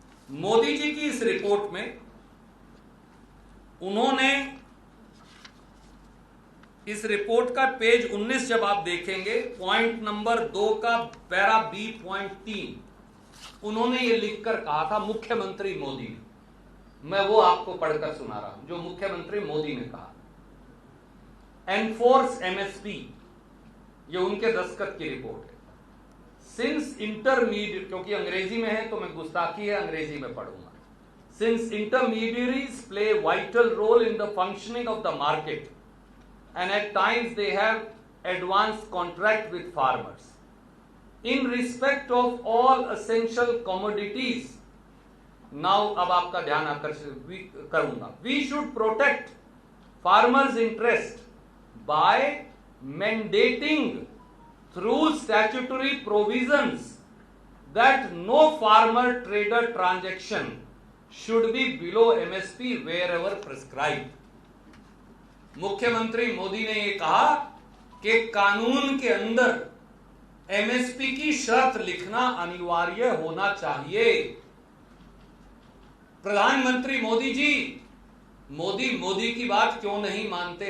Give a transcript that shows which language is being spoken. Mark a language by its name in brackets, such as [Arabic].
[Hindi] मोदी जी की इस रिपोर्ट में उन्होंने इस रिपोर्ट का पेज 19 जब आप देखेंगे, पॉइंट नंबर 2 का पैरा B.3, उन्होंने ये लिखकर कहा था मुख्यमंत्री मोदी ने। मैं वो आपको पढ़कर सुना रहा हूं जो मुख्यमंत्री मोदी ने कहा। एनफोर्स एमएसपी, ये उनके दस्तखत की रिपोर्ट है। [English] since intermediate, [Hindi] क्योंकि अंग्रेजी में है तो मैं गुस्ताखी है, अंग्रेजी में पढ़ूंगा। [English] Since intermediaries play vital role in the functioning of the market and at times they have advanced contract with farmers in respect of all essential commodities. [Hindi] Now अब आपका ध्यान आकर्षित करूंगा। [English] We should protect farmers' interest by mandating through statutory provisions that no farmer trader transaction should be below MSP wherever prescribed. [Hindi] मुख्यमंत्री मोदी ने यह कहा कि कानून के अंदर एमएसपी की शर्त लिखना अनिवार्य होना चाहिए। प्रधानमंत्री मोदी जी, मोदी की बात क्यों नहीं मानते?